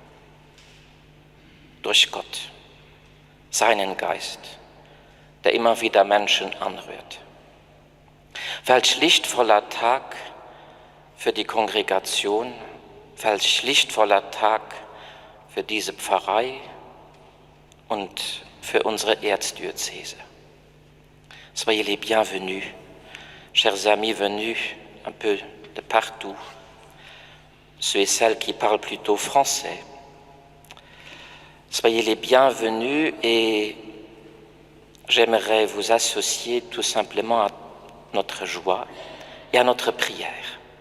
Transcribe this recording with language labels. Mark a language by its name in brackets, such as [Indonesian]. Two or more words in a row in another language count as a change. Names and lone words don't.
[German] Durch Gott, seinen Geist, der immer wieder Menschen anrührt. Welch lichtvoller Tag für die Kongregation, welch lichtvoller Tag für diese Pfarrei und für unsere Erzdiözese. [French] Soyez les bienvenus, chers amis venus un peu de partout, ceux et celles qui parlent plutôt français. Soyez les bienvenus et j'aimerais vous associer tout simplement à notre joie et à notre prière.